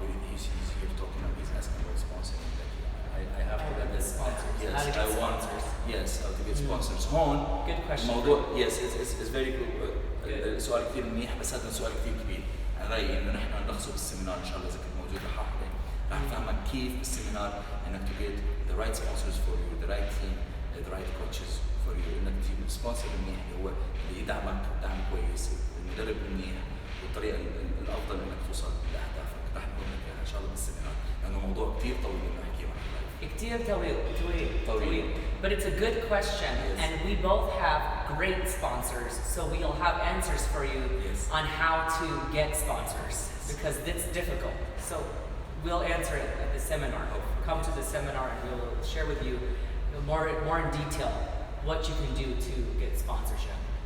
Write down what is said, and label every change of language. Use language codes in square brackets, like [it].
[en] He's talking about, he's asking about sponsoring. I have to get this sponsors. Yes, how to get sponsors. Yes, how to get sponsors. [ar] هون [en] Good question. [ar] موضوع [en] yes it's very good. [ar] سؤال كثير منيح، بس هذا سؤال كثير كبير. أنا رأيي إنه نحن نلخصه بالسيمينار إن شاء الله إذا كنت موجود رح نفهمك كيف بالسيمينار إنك [en] to get the right sponsors for you, [ar] the right team, the right coaches for you. إنك تجيب سبونسر منيح اللي هو اللي يدعمك دعم كويس، المدرب منيح، والطريقة الأفضل إنك توصل لأهدافك. رح نقول لك إياها إن شاء الله بالسيمينار، لأنه موضوع كثير طويل إنه نحكيه عن كتير طويل. [en] But it's a good question, and we both have great sponsors, so we'll have answers for you on how to get sponsors, because it's difficult. So we'll answer it at the seminar. Come to the seminar and we'll share with you more in detail what you can do to get sponsorship.